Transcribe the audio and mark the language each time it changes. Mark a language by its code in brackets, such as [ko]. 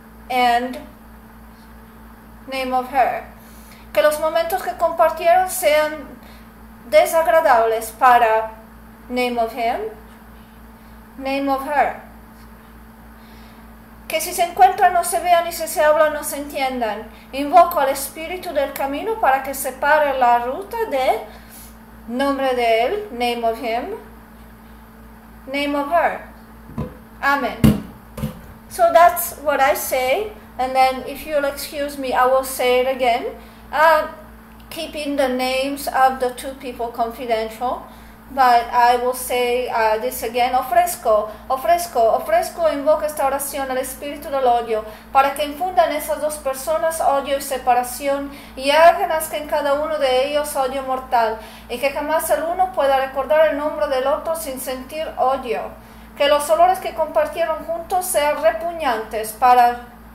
[en] and name of her, [es] que los momentos que compartieron sean desagradables para [en] name of him, name of her, [es] que si se encuentran no se vean y si se hablan no se entiendan. Invoco al espíritu del camino para que separe la ruta de nombre de él, [en] name of him, name of her. Amen. So that's what I say, and then if you'll excuse me, I will say it again, keeping the names of the two people confidential. But I will say this again. [es] Ofrezco, invoco esta oración al espíritu del odio, para que infundan esas dos personas odio y separación, y hagan que en cada uno de ellos odio mortal, y que jamás el uno pueda recordar el nombre del otro sin sentir odio, que los olores que compartieron juntos sean repugnantes para